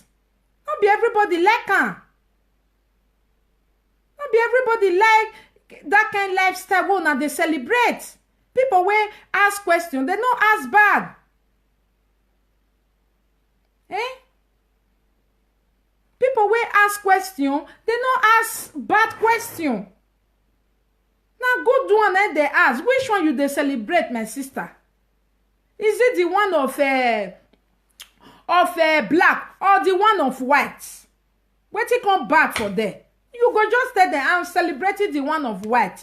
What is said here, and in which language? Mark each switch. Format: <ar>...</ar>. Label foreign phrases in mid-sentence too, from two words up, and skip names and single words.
<pcm>Not be everybody like am. Not be everybody like that kind lifestyle where una they celebrate. People wey ask question, they no ask bad. People wey ask question, they no ask bad question. Now good one they ask. Which one you they celebrate, my sister? Is it the one of black or the one of white? What it come back for there? You go just tell them I'm celebrating the one of white.</pcm>